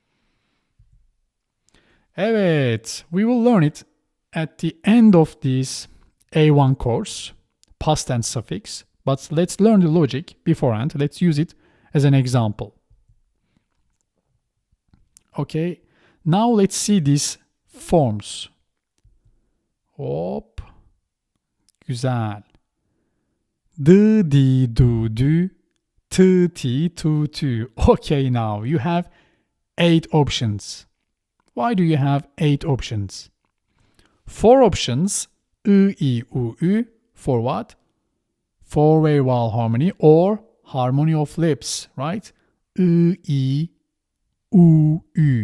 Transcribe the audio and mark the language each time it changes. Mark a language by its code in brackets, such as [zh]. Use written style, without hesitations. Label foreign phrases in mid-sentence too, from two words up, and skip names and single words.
[en] Evet, we will learn it at the end of this A1 course, past tense suffix, but let's learn the logic beforehand. Let's use it as an example. Okay, now let's see these forms. [tr] Hop, güzel. D, di, du, du, t, ti, tu, tu. [en] Okay, now you have 8 options. Why do you have 8 options? 4 options, I, U, Ü, for what? 4-way vowel harmony or harmony of lips, right? I, U, Ü.